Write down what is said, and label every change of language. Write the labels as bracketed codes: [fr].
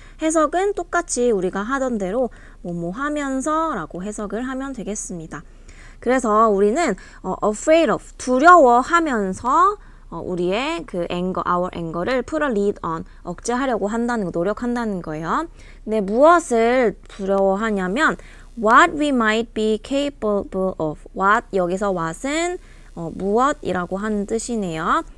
[ko] 해석은 똑같이 우리가 하던 대로 뭐뭐 하면서 라고 해석을 하면 되겠습니다. 그래서 우리는 [en] afraid of, [ko] 두려워하면서 우리의 그 anger, our anger를 [en] put a lid on, [ko] 억제하려고 한다는 거, 노력한다는 거예요. 근데 무엇을 두려워하냐면 [en] what we might be capable of. [ko] what, 여기서 what은 무엇이라고 하는 뜻이네요.